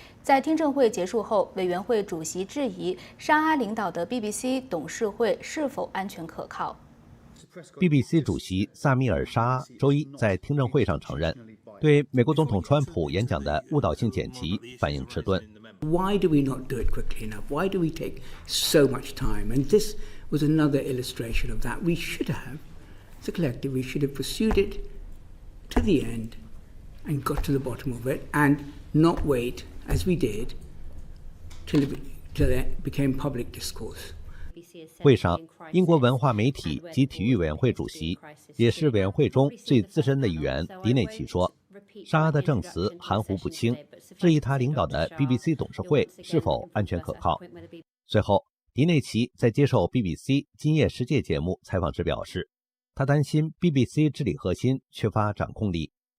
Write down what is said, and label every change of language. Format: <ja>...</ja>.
<zh>在听证会结束后，委员会主席质疑沙阿领导的 BBC 董事会是否安全可靠。 BBC 主席萨米尔·沙阿周一在听证会上承认，对美国总统川普演讲的误导性剪辑反应迟钝。</zh> <en>Why do we not do it quickly enough? Why do we take so much time? And this was another illustration of that. We should have, as a collective, we should have pursued it to the end and got to the bottom of it and not wait, as we did, till it became public discourse.</en> <zh>会上，英国文化媒体及体育委员会主席，也是委员会中最资深的一员迪内奇说，沙阿的证词含糊不清，质疑他领导的 BBC 董事会是否安全可靠。随后，迪内奇在接受 BBC 今夜世界节目采访时表示，他担心 BBC 治理核心缺乏掌控力。</zh>